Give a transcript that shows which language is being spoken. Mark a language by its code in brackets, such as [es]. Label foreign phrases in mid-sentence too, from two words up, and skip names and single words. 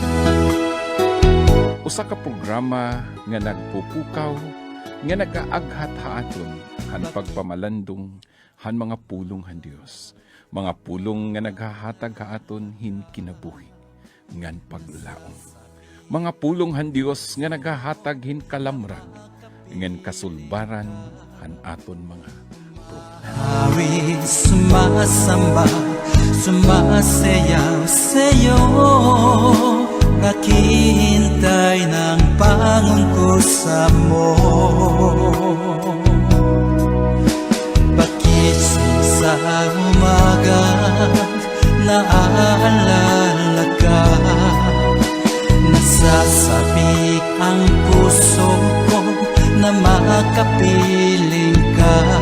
[war] Usa ka programa nga nagpupukaw nga nagaaghat haaton han pagpamalandong han mga pulong han Dios. Mga pulong nga naghahatag haaton hin kinabuhi ngan paglaom. Mga pulong han Dios nga naghahatag hin kalamrag ngan kasulbaran han aton mga [tl] Hari sumasamba, sumasayaw sa'yo, naghihintay ng pangungkusa mo. Pagising sa umaga, naaalala ka, nasasabik ang puso ko na makapiling ka.